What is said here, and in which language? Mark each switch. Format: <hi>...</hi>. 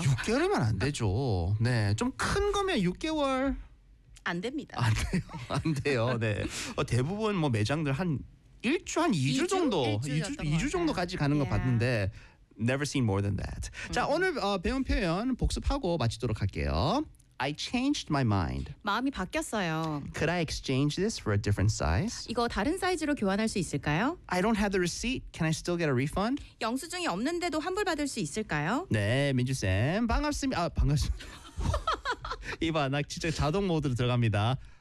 <ko>6개월이면 안 되죠. 네, 좀 큰 거면 6개월 안 됩니다. 안 돼요. 안 돼요. 네. 어, 대부분 뭐 매장들 한 1주 한 2주 정도 2주 정도까지 가는 거 봤는데.</ko> <en>Never seen more than that.</en> <ko>자, 오늘 배운 표현 복습하고 마치도록 할게요.</ko> <en>I changed my mind.</en> <ko>마음이 바뀌었어요.</ko> <en>Could I exchange this for a different size?</en> <ko>이거 다른 사이즈로 교환할 수 있을까요?</ko> <en>I don't have the receipt. Can I still get a refund?</en> <ko>영수증이 없는데도 환불 받을 수 있을까요? 네, 민주쌤. 반갑습니다. 아, 반갑습니다. 이봐, 나 진짜 자동 모드로 들어갑니다.</ko>